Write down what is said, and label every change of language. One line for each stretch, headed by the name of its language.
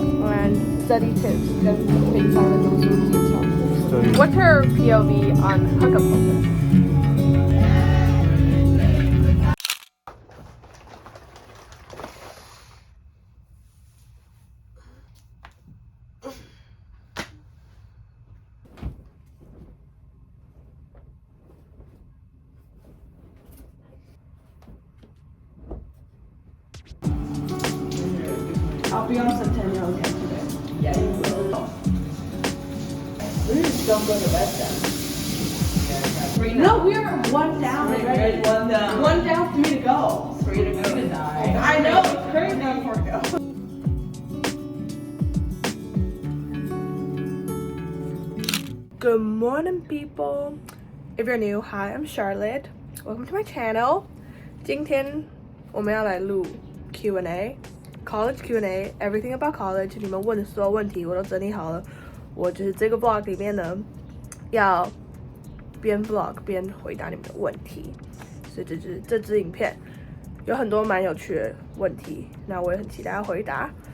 English: And study tips
Chinese: 跟平常的读书技巧。
English: What's her POV on hookup culture? I'll be on Centennial again today. Yeah, you will. We just don't go to bed then. No, we're one down already. One down. One down, 3 to go. 3 to go to die. I know, it's crazy. Now 4 to go. Good morning, people. If you're new, hi, I'm Charlotte. Welcome to my channel.
Chinese: 今天我们要来录 Q&A。
English: College Q&A, everything about college.
Chinese: 你们问的所有问题我都整理好了。我就是这个 vlog 里面呢，要边 vlog 边回答你们的问题。所以这支影片有很多蛮有趣的问题，那我也很期待要回答。